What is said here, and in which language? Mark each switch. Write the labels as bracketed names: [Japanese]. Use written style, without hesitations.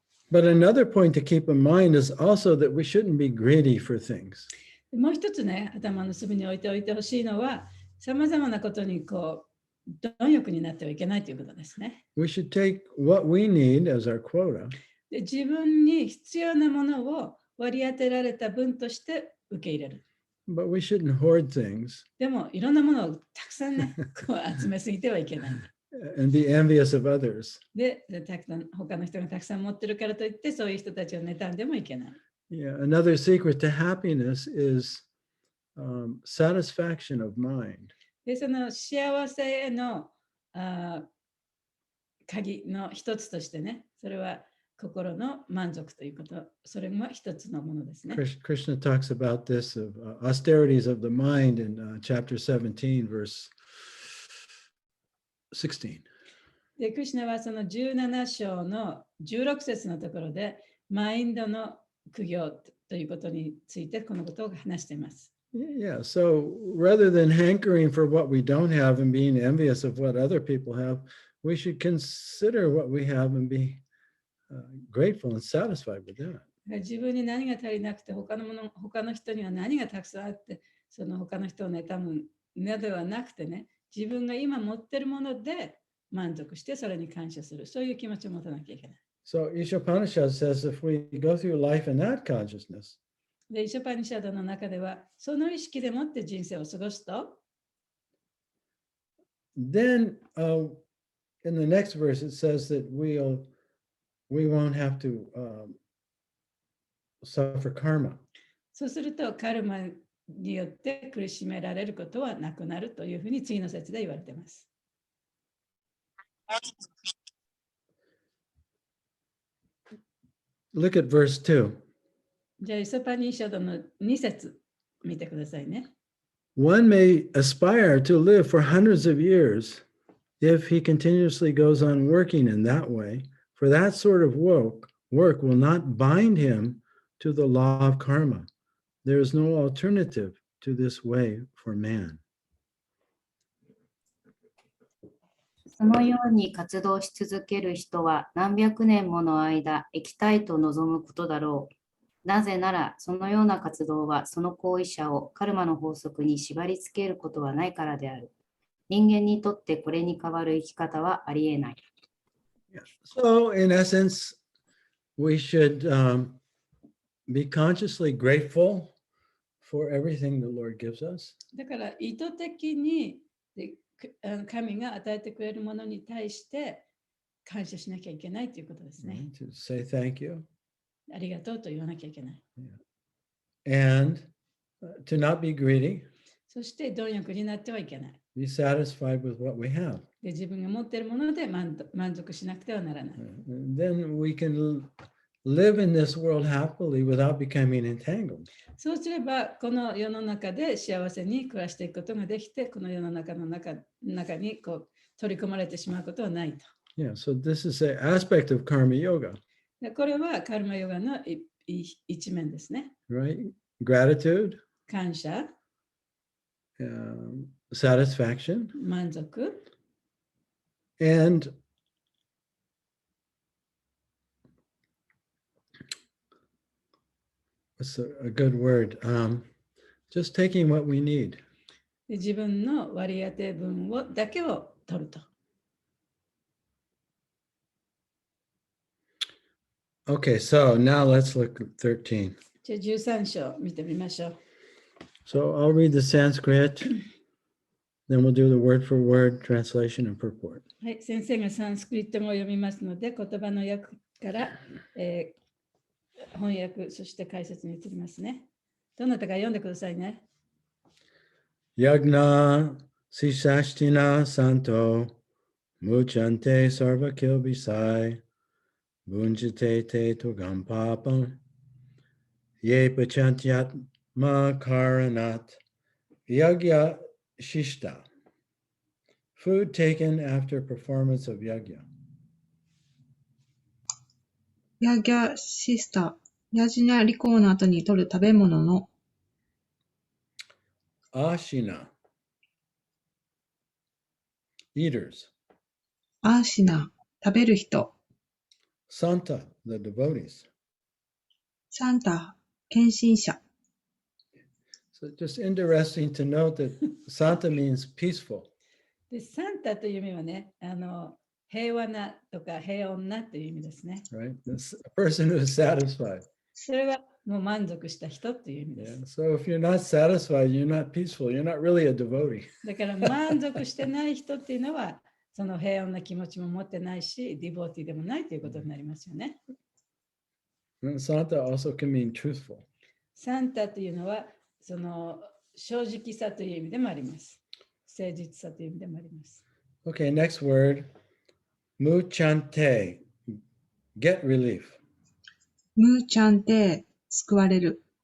[English] But another point to keep in mind is also that we shouldn't be greedy for things. [Japanese] もう一つね、頭の隅に置いておいてほしいのは、さまざまなことに貪欲になってはいけないということですね。 [English] We should take what we need as our quota. [Japanese] で、自分に必要なものを割り当てられた分として受け入れる。 [English] But we shouldn't hoard things [Japanese] でも、いろんなものをたくさんね、集めすぎてはいけない。 [English] and be envious of others. [Japanese] で、他の人がたくさん持ってるからといって、そういう人たちを妬んでもいけない。 [English] Yeah, another secret to happiness is satisfaction of mind. [Japanese] で、その幸せへの鍵の一つとしてね、それは心の満足ということ、それも一つのものですね。 [English] Krishna talks about this of austerities of the mind in chapter 17, verse 16. [Japanese] で、クリシュナはその17章の16節のところで、マインドの苦行ということについてこのことを話しています。 [English] Yeah, so rather than hankering for what we don't have and being envious of what other people have, we should consider what we have and be grateful and satisfied with that. [Japanese] 自分に何が足りなくて他の人には何がたくさんあって、その他の人を妬むのではなくてね、自分が今持っているもので満足してそれに感謝する、そういう気持ちを持たなきゃいけない。 [English] So Ishopanishad says if we go through life in that consciousness, [Japanese] で、イショパニシャドの中では、その意識でもって人生を過ごすと、 [English] then in the next verse it says that we won't have to suffer karma. [Japanese] そうすると、カルマによって苦しめられることはなくなるというふうに次の説で言われています。 [English] Look at verse 2. [Japanese] じゃあ、イソパニシャドの2節見てくださいね。 [English] One may aspire to live for hundreds of years if he continuously goes on working in that way, for that sort of work will not bind him to the law of karma. There is no alternative to this way for man. [Japanese] そのように活動し続ける人は何百年もの間生きたいと望むことだろう。なぜなら、そのような活動はその行為者をカルマの法則に縛り付けることはないからである。人間にとってこれに代わる生き方はありえない。 [English] So, in essence, we should be consciously grateful for everything the Lord gives us. [Japanese] だから意図的に神が与えてくれるものに対して感謝しなきゃいけないということですね。 [English] To say thank you. [Japanese] ありがとうと言わなきゃいけない。 [English] And to not be greedy. [Japanese] そして貪欲になってはいけない。 [English] Be satisfied with what we have. [Japanese] で自分が持っているもので満足しなくてはならない。 [English] Then we can live in this world happily without becoming entangled. [Japanese] そうすれば、この世の中で幸せに暮らしていくことができて、この世の中に取り込まれてしまうことはないと。 [English] Yeah, so this is an aspect of karma yoga. [Japanese] でこれはカルマヨガの一面ですね。 [English] Right? Gratitude, [Japanese] 感謝、 [English] satisfaction, [Japanese] 満足、 [English] and what's a good word? Just taking what we need. [Japanese] で自分の割り当て分だけを取ると。 [English] Okay, so now let's look at 13. [Japanese] じゃあ13章見てみましょう。 [English] So I'll read the Sanskrit, then we'll do the word for word translation and purport. [Japanese] はい、先生がサンスクリット語を読みますので、言葉の訳から、翻訳、そして解説に移りますね。どなたか読んでくださいね。 [Sanskrit] Yagna Sishashtina Santo Muchante Sarva Kilbisai Bunjite Te Tugam Papam Ye Pachantyatma Karanat Yagya Shishta. [English] Food taken after performance of yagya. [Japanese] ヤギャシスタ、ヤジナ利口の後に取る食べ物の [Sanskrit] Ashina. [English] Eaters. [Japanese] アーシナ、食べる人、 [English] Santa, the devotees. [Japanese] サンタ、献身者。 [English] So just interesting to note that Santa means peaceful. [Japanese] でサンタという意味はね、平和なとか平穏なという意味ですね。 [English] Right? This, a person who is satisfied. [Japanese] それはもう満足した人という意味で [English] Yeah. [Japanese] す。 [English] So if you're not satisfied, you're not peaceful. You're not really a devotee. [Japanese] だから満足してない人っていうのは、その平穏な気持ちも持ってないし、ディボーティーでもないということになりますよね。 [English] And Santa also can mean truthful. [Japanese] サンタというのは、その正直さという意味でもあります。誠実さという意味でもあります。 [English] Okay, next word. Muchante. Get relief. [Japanese] ムーちゃんで救われる。